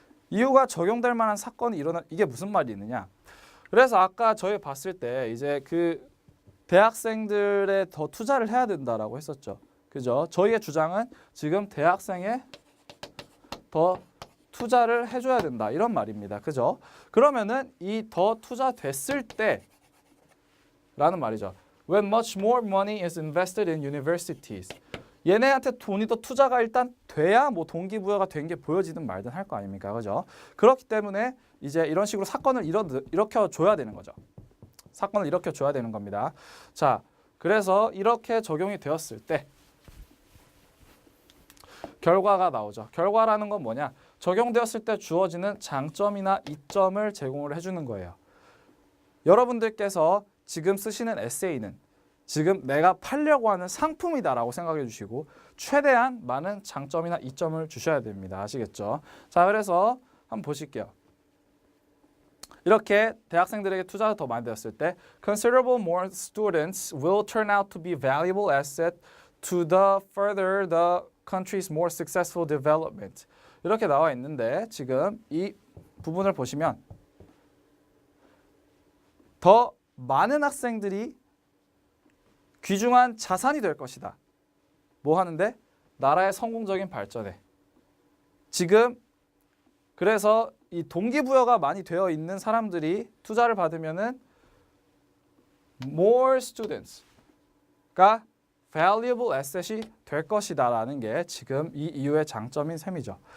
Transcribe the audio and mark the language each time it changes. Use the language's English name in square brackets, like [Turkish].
[Korean] 이유가 적용될 만한 사건이 이게 무슨 말이 있느냐? 그래서 아까 저희 봤을 때 이제 그 대학생들에 더 투자를 해야 된다라고 했었죠. 그죠? 저희의 주장은 지금 대학생에 더 투자를 해줘야 된다 이런 말입니다. 그죠? 그러면은 이 더 투자됐을 때 라는 말이죠. [English] When much more money is invested in universities. [Korean] 얘네한테 돈이 더 투자가 일단 돼야 뭐 동기부여가 된 게 보여지든 말든 할 거 아닙니까? 그죠? 그렇기 때문에 이제 이런 식으로 사건을 일으켜 줘야 되는 거죠. 사건을 일으켜 줘야 되는 겁니다. 자, 그래서 이렇게 적용이 되었을 때 결과가 나오죠. 결과라는 건 뭐냐? 적용되었을 때 주어지는 장점이나 이점을 제공을 해주는 거예요. 여러분들께서 지금 쓰시는 에세이는 지금 내가 팔려고 하는 상품이다라고 생각해 주시고 최대한 많은 장점이나 이점을 주셔야 됩니다. 아시겠죠? 자, 그래서 한번 보실게요. 이렇게 대학생들에게 투자가 더 많이 되었을 때 [English] considerable more students will turn out to be valuable asset to the further the country's more successful development. [Korean] 이렇게 나와 있는데 지금 이 부분을 보시면 더 많은 학생들이 귀중한 자산이 될 것이다. 뭐 하는데? 나라의 성공적인 발전에. 지금 그래서 이 동기부여가 많이 되어 있는 사람들이 투자를 받으면은 [English] more students [Korean] 가 [English] valuable asset [Korean] 이 될 것이다라는 게 지금 이 이유의 장점인 셈이죠.